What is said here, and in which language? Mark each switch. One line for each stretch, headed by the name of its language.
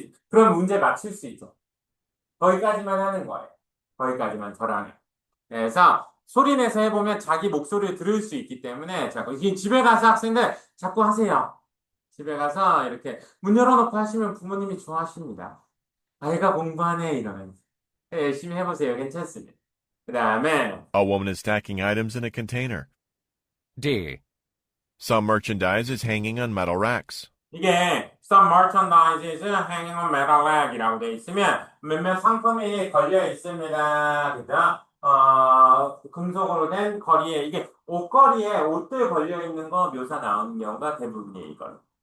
Korean: 그럼 문제 맞출 수 있죠. 거기까지만 하는 거예요. 거기까지만 저랑 해. 그래서 소리 내서 해보면 자기 목소리를 들을 수 있기 때문에 자꾸 집에 가서 학생들 자꾸 하세요. 집에 가서 이렇게 문 열어놓고 하시면 부모님이 좋아하십니다. 아이가 공부하네 이러면서 열심히 해보세요. 괜찮습니다. 그 다음에
English: A woman is stacking items in a container. D. Some merchandise is hanging on metal racks.
Korean: 이게
English: some merchandise hanging on metal rack
Korean: 이라고 돼 있으면 몇몇 상품이 걸려 있습니다. 그죠? 금속으로 된 거리에 이게 옷걸이에 옷들 걸려 있는 거 묘사 나오는 경우가 대부분이에요. 이걸.